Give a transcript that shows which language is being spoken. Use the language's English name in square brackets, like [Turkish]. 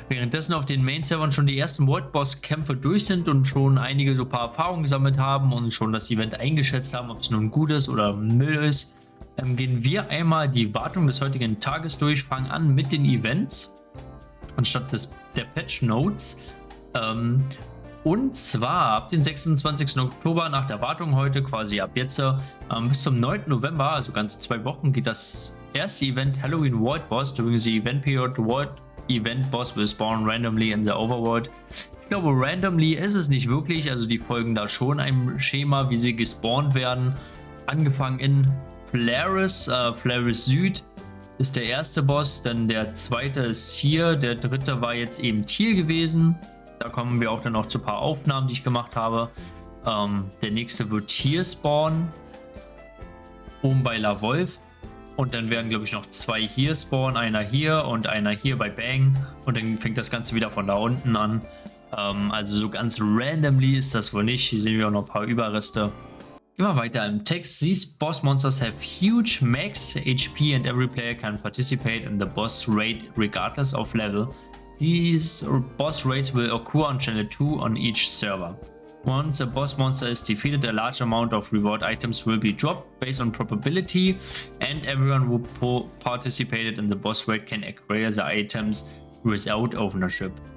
[German] Währenddessen auf den Main-Servern schon die ersten World Boss-Kämpfe durch sind und schon einige so ein paar Erfahrungen gesammelt haben und schon das Event eingeschätzt haben, ob es nun gut ist oder Müll ist, gehen wir einmal die Wartung des heutigen Tages durch, fangen an mit den Events anstatt der Patch Notes. Und zwar ab den 26. Oktober nach der Wartung heute, quasi ab jetzt, bis zum 9. November, also ganz 2 Wochen, geht das erste Event Halloween World Boss. [English] During the event period, the World Event Boss will spawn randomly in the overworld. [German] Ich glaube, randomly ist es nicht wirklich, also die folgen da schon einem Schema, wie sie gespawnt werden. Angefangen in Polaris, Polaris Süd ist der erste Boss, dann der zweite ist hier, der dritte war jetzt eben Tier gewesen. Da kommen wir auch dann noch zu ein paar Aufnahmen, die ich gemacht habe. Der nächste wird hier spawnen, oben bei La Wolf. Und dann werden, glaube ich, noch 2 hier spawnen, einer hier und einer hier bei Bang. Und dann fängt das Ganze wieder von da unten an. Also so ganz randomly ist das wohl nicht. Hier sehen wir auch noch ein paar Überreste. Gehen wir weiter im Text. [English] These boss monsters have huge max HP and every player can participate in the boss raid regardless of level. These boss raids will occur on channel 2 on each server. Once a boss monster is defeated, a large amount of reward items will be dropped based on probability, and everyone who participated in the boss raid can acquire the items without ownership.